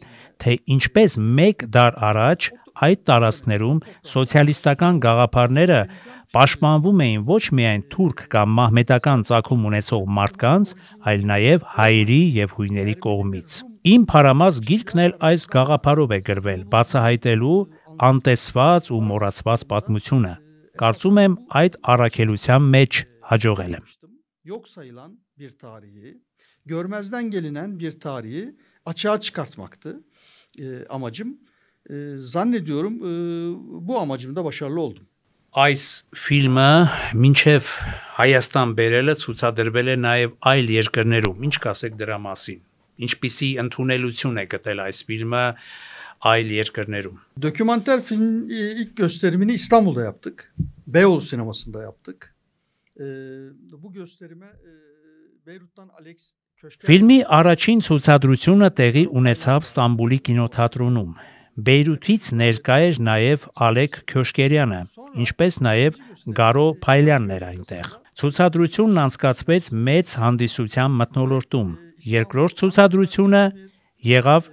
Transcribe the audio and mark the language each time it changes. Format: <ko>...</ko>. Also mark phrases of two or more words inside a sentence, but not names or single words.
<hy>թե ինչպես 1 դար առաջ այդ տարածքներում սոցիալիստական գաղափարները պաշտպանվում էին ոչ միայն թուրք կամ մահմեդական ծագում ունեցող մարդկանց, այլ նաև հայերի եւ հույների կողմից։ Իմ Փարամազ գիրքն էլ այս գաղափարով է գրվել, բացահայտելու անտեսված ու մոռացված պատմությունը։ Կարծում եմ այդ առաքելության մեջ հաջողել եմ։</hy> <tr>Yok sayılan bir tarihi, görmezden gelinen bir tarihi açığa çıkartmaktı amacım. Zannediyorum bu amacımda başarılı oldum.</tr> <hy>Այս ֆիլմը մինչև Հայաստան բերելը ցուցադրվել է նաև այլ երկրներում։ Ինչ կասեք դրա մասին։ Ինչպիսի ընդունելություն է գտել այս ֆիլմը այլ երկրներում։</hy> <tr>Dokümanter film ilk gösterimini İstanbul'da yaptık. Beyoğlu sinemasında yaptık. Bu gösterime Beyrut'tan Alex</tr> <hy>Ֆիլմի առաջին ցուցադրությունը տեղի ունեցավ Ստամբուլի կինոթատրոնում։ Բեյրութից ներկա էր նաև Ալեկ Քյոշկերյանը, ինչպես նաև Գարո Փայլյանն էր այնտեղ։ Ցուցադրությունն անցկացվեց մեծ հանդիսության մթնոլորտում։ Երկրորդ ցուցադրությունը եղավ</hy>